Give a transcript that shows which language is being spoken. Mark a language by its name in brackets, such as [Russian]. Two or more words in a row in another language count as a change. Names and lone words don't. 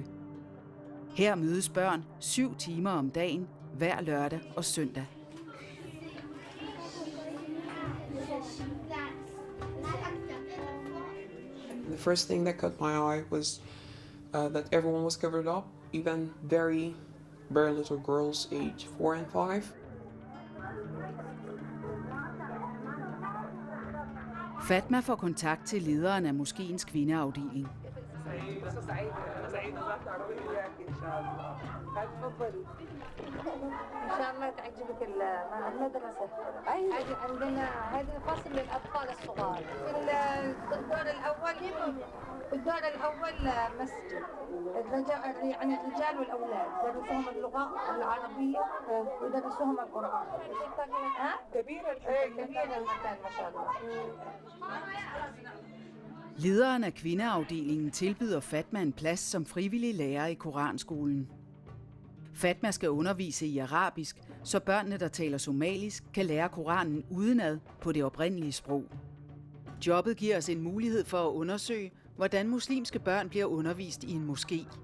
[Danish] Her mødes børn 7 timer om dagen, hver lørdag og søndag. [English] The first thing that caught my eye was that everyone was covered up, even very little girls age 4 and 5. [Danish] Fatma får kontakt til lederen af moskéens kvindeafdeling. [Arabic] إن شاء الله تعجبك المدرسة. هذه عندنا هذه فصل للأطفال الصغار. في الدور الأول مسجد. يعني الرجال والأولاد درسوهم اللغة العربية ودرسوهم القرآن. كبير المكان ما شاء الله. [Danish] Lederen af kvindeafdelingen tilbyder Fatma en plads som frivillig lærer i koranskolen. Fatma skal undervise i arabisk, så børnene, der taler somalisk, kan lære Koranen udenad på det oprindelige sprog. Jobbet giver os en mulighed for at undersøge, hvordan muslimske børn bliver undervist i en moské.